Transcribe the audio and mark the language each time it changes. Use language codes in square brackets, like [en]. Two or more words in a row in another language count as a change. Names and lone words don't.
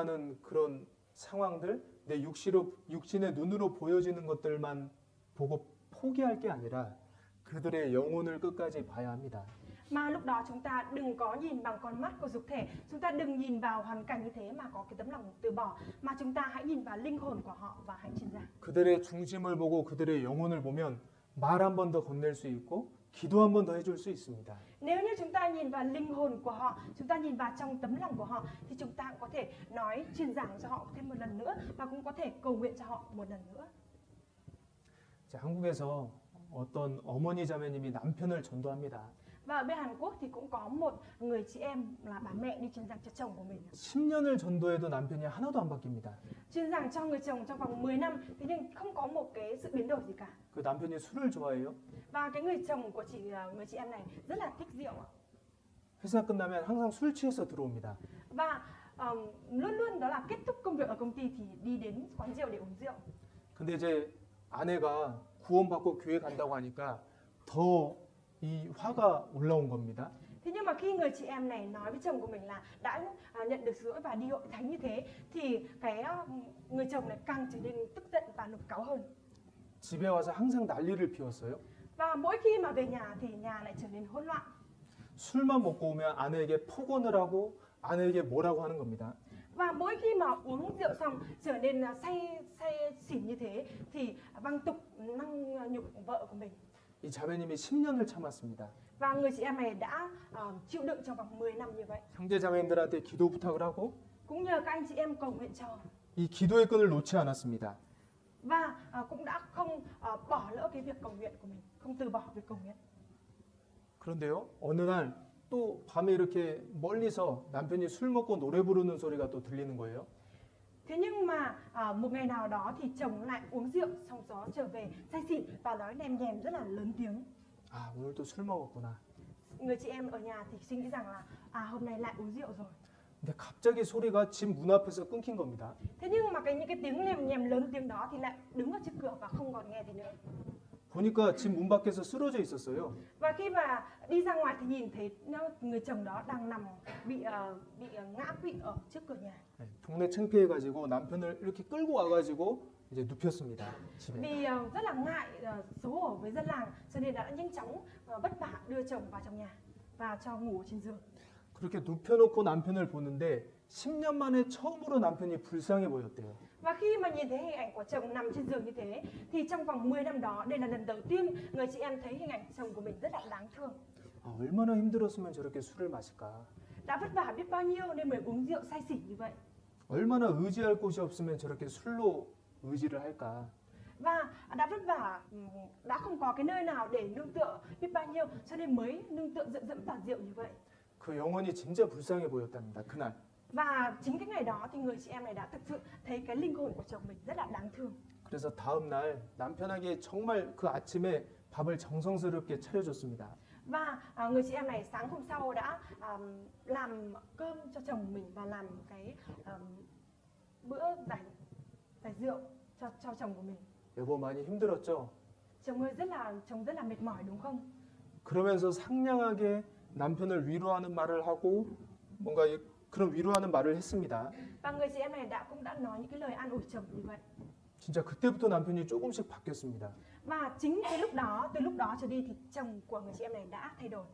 [ko] 그때 드러나는 그런 상황들, 내 육신의 눈으로 보여지는 것들만 보고 포기할 게 아니라 그들의 영혼을 끝까지 봐야 합니다. [vi] Mà lúc đó chúng ta đừng có nhìn bằng con mắt của dục thể, chúng ta đừng nhìn vào hoàn cảnh như thế mà có cái tấm lòng từ bỏ, mà chúng ta hãy nhìn vào linh hồn của họ và hãy truyền giảng. [ko] 그들의 중심을 보고 그들의 영혼을 보면 말 한 번 더 건넬 수 있고 기도 한 번 더 해줄 수 있습니다. [vi] Nếu như chúng ta nhìn vào linh hồn của họ, chúng ta nhìn vào trong tấm lòng của họ, thì chúng ta cũng có thể nói truyền giảng cho họ thêm một lần nữa và cũng có thể cầu nguyện cho họ một lần nữa. [ko] 자, 한국에서 어떤 어머니 자매님이 남편을 전도합니다. [vi] Và ở bên Hàn Quốc thì cũng có một người chị em là bà mẹ đi truyền giảng cho chồng của mình. [ko] 10년을 전도해도 남편이 하나도 안 바뀝니다. [vi] Truyền giảng cho người chồng trong vòng 10 năm, thế nhưng không có một cái sự biến đổi gì cả. [ko] 그 남편이 술을 좋아해요. [vi] Và cái người chồng của người chị em này rất là thích rượu ạ. [ko] 회사 끝나면 항상 술 취해서 들어옵니다. [vi] Và luôn luôn đó là kết thúc công việc ở công ty thì đi đến quán rượu để uống rượu. [ko] 근데 이제 아내가 구원받고 교회 간다고 하니까 더 이 화가 올라온 겁니다. [vi] Thế nhưng mà khi người chị em này nói với chồng của mình là đã nhận được sữa và đi hội thánh như thế, thì cái người chồng này càng trở nên tức giận và nổi cáu hơn. [ko] 집에 와서 항상 난리를 피웠어요. [vi] Và mỗi khi mà về nhà thì nhà lại trở nên hỗn loạn. [ko] 술만 먹고 오면 아내에게 폭언을 하고 아내에게 뭐라고 하는 겁니다. [vi] Và mỗi khi mà uống rượu xong trở nên say xỉn như thế thì văng tục năng nhục vợ của mình. [ko] 이 자매님이 10년을 참았습니다. [vi] Và người chị em này đã chịu đựng trong vòng 10 năm như vậy. [ko] 형제 자매님들한테 기도 부탁을 하고 [vi] Cũng nhờ các anh chị em cầu nguyện cho. [ko] 이 기도의 끈을 놓지 않았습니다. [vi] Và cũng đã không bỏ lỡ cái việc cầu nguyện của mình, không từ bỏ việc cầu nguyện. [ko] 그런데요, 어느 날 또 밤에 이렇게 멀리서 남편이 술 먹고 노래 부르는 소리가 또 들리는 거예요. [vi] Thế nhưng mà một ngày nào đó thì chồng lại uống rượu xong đó trở về say xỉn và nói nèm nhèm rất là lớn tiếng. [ko] 아, 오늘 또 술 먹었구나. [vi] Người chị em ở nhà thì suy nghĩ rằng là hôm nay lại uống rượu rồi. [ko] 근데 갑자기 소리가 집 문 앞에서 끊긴 겁니다. [vi] Thế nhưng mà những cái tiếng nèm nhèm lớn tiếng đó thì lại đứng ở trước cửa và không còn nghe thấy nữa. [ko] 보니까 집 문 밖에서 쓰러져 있었어요. [vi] Và khi mà đi ra ngoài thì nhìn thấy người chồng đó đang nằm bị ngã quỵ ở trước cửa nhà. [ko] 네, 동네 창피해가지고 남편을 이렇게 끌고 와가지고 이제 눕혔습니다. 집에. [vi] Vì rất là ngại xấu hổ với dân làng cho nên đã nhanh chóng vất vả đưa chồng vào trong nhà và cho ngủ trên giường. [ko] 그렇게 눕혀놓고 남편을 보는데 10년 만에 처음으로 남편이 불쌍해 보였대요. [vi] Và khi mà nhìn thấy hình ảnh của chồng nằm trên giường như thế thì trong vòng 10 năm đó đây là lần đầu tiên người chị em thấy hình ảnh chồng của mình rất là đáng thương. [ko] 아, 얼마나 힘들었으면 저렇게 술을 마실까? [vi] Đã vất vả biết bao nhiêu nên mới uống rượu say xỉn như vậy. [ko] 얼마나 의지할 곳이 없으면 저렇게 술로 의지를 할까? [vi] Và đã vất vả, đã không có cái nơi nào để nương tựa biết bao nhiêu cho nên mới nương tựa dựa dẫm vào rượu như vậy. [ko] 그 영혼이 진짜 불쌍해 보였답니다. 그날. [vi] Và chính cái ngày đó thì người chị em này đã thực sự thấy cái linh hồn của chồng mình rất là đáng thương. [ko] 그래서 다음 날 남편에게 정말 그 아침에 밥을 정성스럽게 차려줬습니다. [vi] Và người chị em này sáng hôm sau đã làm cơm cho chồng mình và làm cái bữa giải rượu cho chồng của mình. [ko] 여보 많이 힘들었죠? [vi] Chồng rất là mệt mỏi đúng không? [ko] 그러면서 상냥하게 남편을 위로하는 말을 하고 뭔가 그런 위로하는 말을 했습니다. [vi] Và người chị em này cũng đã nói những cái lời an ủi chồng như vậy. [ko] 진짜 그때부터 남편이 조금씩 바뀌었습니다. [vi] Và chính cái lúc đó, từ lúc đó trở đi thì chồng của người chị em này đã thay đổi.